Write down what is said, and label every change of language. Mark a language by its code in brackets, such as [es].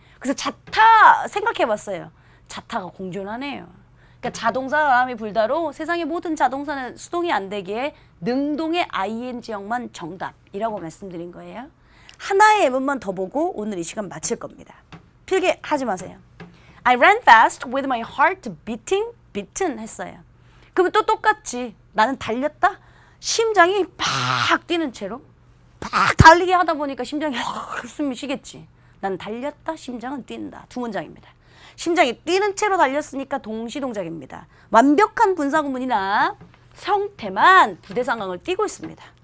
[ko] 그래서 자타 생각해 봤어요. 자타가 공존하네요. 그러니까 자동사 바람이 불다로 세상의 모든 자동사는 수동이 안 되기에 능동의 ing형만 정답이라고 말씀드린 거예요. 하나의 예문만 더 보고 오늘 이 시간 마칠 겁니다. 필기 하지 마세요. [en] I ran fast with my heart beaten [ko] 했어요. 그러면 또 똑같지. 나는 달렸다? 심장이 팍 뛰는 채로 팍 달리게 하다 보니까 심장이 숨이 쉬겠지. 난 달렸다, 심장은 뛴다. 두 문장입니다. 심장이 뛰는 채로 달렸으니까 동시동작입니다. 완벽한 분사구문이나 형태만 부대 상황을 띠고 있습니다.